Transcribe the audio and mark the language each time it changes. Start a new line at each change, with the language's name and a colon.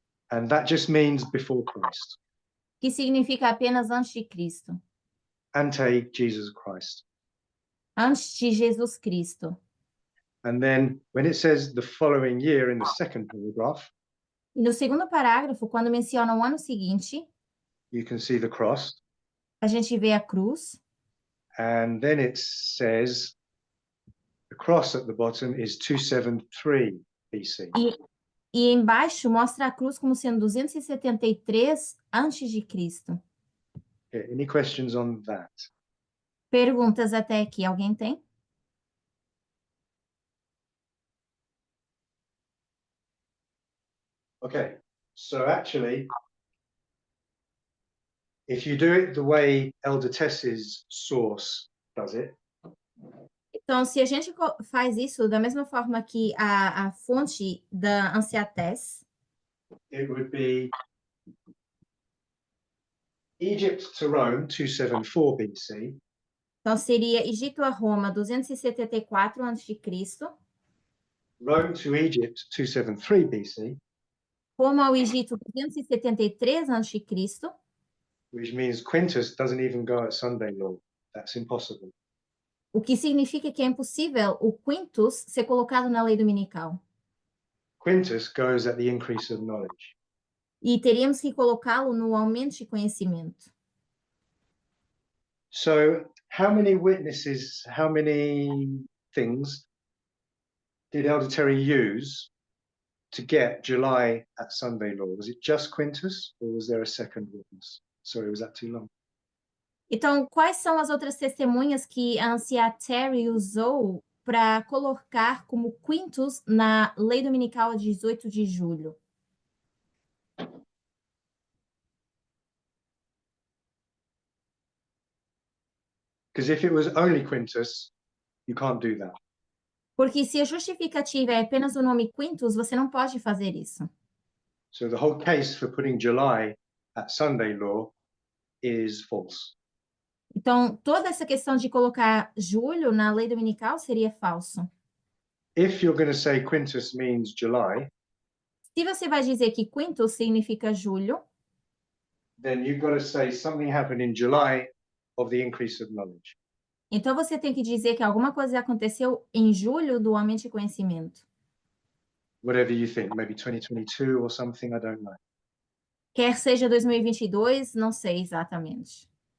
English: And that just means before Christ.
Portuguese: que significa apenas antes de Cristo,
English: Ante Jesus Christ.
Portuguese: antes de Jesus Cristo.
English: And then when it says the following year in the second paragraph,
Portuguese: E no segundo parágrafo, quando menciona o ano seguinte,
English: you can see the cross.
Portuguese: a gente vê a cruz,
English: And then it says the cross at the bottom is 273 BC.
Portuguese: e embaixo mostra a cruz como sendo 273 antes de Cristo.
English: Okay, any questions on that?
Portuguese: Perguntas até aqui, alguém tem?
English: Okay, so actually, if you do it the way Elder Tess's source does it,
Portuguese: Então, se a gente faz isso da mesma forma que a fonte da Anciatés,
English: it would be Egypt to Rome 274 BC,
Portuguese: então seria Egito a Roma 274 a.C.,
English: Rome to Egypt 273 BC,
Portuguese: Roma ao Egito 273 a.C.,
English: which means Quintus doesn't even go at Sunday law. That's impossible.
Portuguese: o que significa que é impossível o Quintus ser colocado na lei dominical.
English: Quintus goes at the increase of knowledge.
Portuguese: E teríamos que colocá-lo no aumento de conhecimento.
English: So how many witnesses, how many things did Elder Terry use to get July at Sunday law? Was it just Quintus or was there a second witness? Sorry, was that too long?
Portuguese: Então, quais são as outras testemunhas que a anciã Terry usou para colocar como quintus na lei dominical a 18 de julho?
English: Because if it was only Quintus, you can't do that.
Portuguese: Porque se a justificativa é apenas o nome quintus, você não pode fazer isso.
English: So the whole case for putting July at Sunday law is false.
Portuguese: Então, toda essa questão de colocar julho na lei dominical seria falso.
English: If you're going to say Quintus means July,
Portuguese: Se você vai dizer que quintus significa julho,
English: then you've got to say something happened in July of the increase of knowledge.
Portuguese: então você tem que dizer que alguma coisa aconteceu em julho do aumento de conhecimento.
English: Whatever you think, maybe 2022 or something, I don't know.
Portuguese: Quer seja 2022, não sei exatamente.